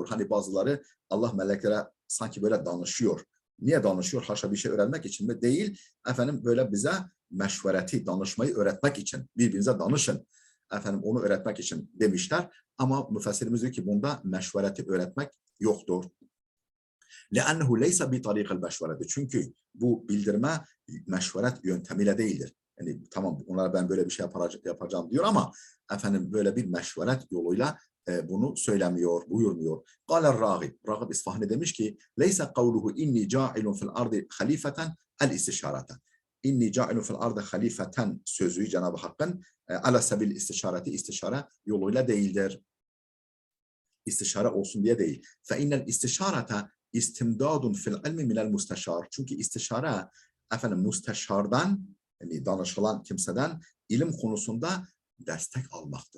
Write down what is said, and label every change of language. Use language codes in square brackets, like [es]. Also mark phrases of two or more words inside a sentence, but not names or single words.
[tr] Hani bazıları Allah meleklere sanki böyle danışıyor. Niye danışıyor? Haşa bir şey öğrenmek için mi? Değil. Böyle bize meşvereti, danışmayı öğretmek için. Birbirinize danışın. Onu öğretmek için demişler. Ama müfessirimiz diyor ki bunda meşvereti öğretmek yoktur. [ar] لَأَنَّهُ لَيْسَ بِطَرِيقَ الْمَشْوَرَةِ. Çünkü bu bildirme meşveret yöntemiyle değildir. Yani tamam onlara ben böyle bir şey yapacağım diyor ama böyle bir meşveret yoluyla bunu söylemiyor, buyurmuyor. قَالَ الرَّاغِبْ. [tr] Ragib İsfahani demiş ki [ar] لَيْسَ قَوْلُهُ اِنِّي جَاعِلٌ فِي الْاَرْضِ خَلِيفَةً الْاِسْتِشَارَةً. إني جاعل في الأرض خليفة [tr] sözü Cenab-ı Hakk'ın [ar] على سبيل الاستشارة, [tr] istişare yoluyla değildir. İstişare olsun diye değil. [ar] فإن الاستشارة استمداد في العلم من المستشار. [tr] Çünkü istişare müsteşardan, yani danışılan kimseden ilim konusunda destek almaktır.